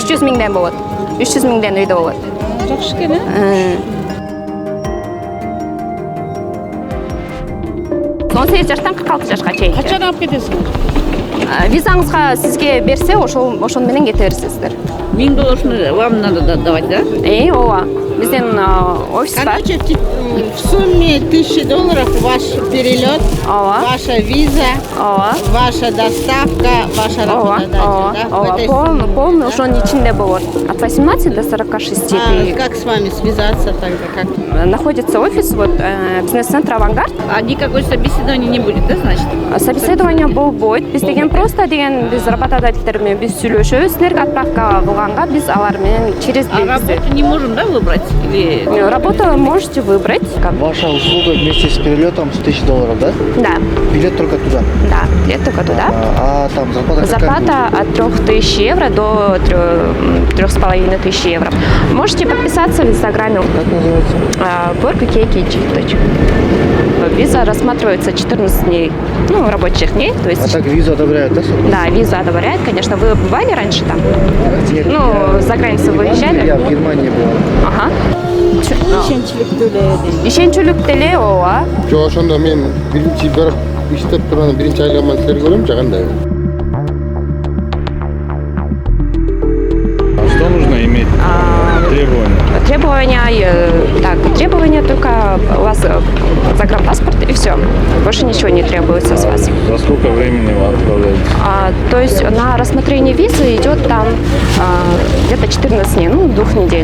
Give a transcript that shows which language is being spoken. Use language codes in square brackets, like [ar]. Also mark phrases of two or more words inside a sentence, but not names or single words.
[ky] 300 миңден болот. 300 миңден үйдө болот. Жакшы экен, э? 18 жаштан 46 жашка чейин. Качан алып кетесиң? Визаңызга сизге берсе, ошол менен кете бересиздер. [ru] $1000 вам надо давать, да? [ky] Ооба. Биздин офис бар. [ru] Короче, в сумме $1000 ваш перелет, ваша виза, ваша доставка, ваша работодатель, да? [ky] Полный ошонун ичинде болот. [ru] От 18 до 46. Как с вами связаться тогда? Как? Находится офис, вот, бизнес-центр «Авангард». А никакой собеседования не будет, да, значит? [ky] Собеседование болбойт. Биз деген просто деген биз работодательдер менен биз сүйлөшөбүз. Силерге отправка кылганга биз алар менен через [ru] А работу не можем, да, выбрать? Или... Работу можете выбрать. Ваша услуга вместе с перелетом $1000, да? Да. Билет только туда? Да, билет только туда. А там зарплата какая? Зарплата от 3000 евро до 3500 евро. Можете подписаться в Инстаграме. Как называется? work.k.kg. Виза рассматривается 14 дней, рабочих дней. То есть... А так визу одобряют, да? Да, визу одобряют, конечно. Вы бывали раньше там? Нет, за границу выезжали? Я в Германии был. Ага. [ky] Ишенчиликтүү Ишенчүлүк деле, ооба. Жок, ошондо мен биринчи бирок иштеп турган биринчи айлыгыман силерге көрөм жагандай. [ru] Что нужно иметь? Требования только у вас загранпаспорт и все. Больше ничего не требуется с вас. За сколько времени вы отправляетесь? То есть на рассмотрение визы идет там где-то 14 дней, 2 недель.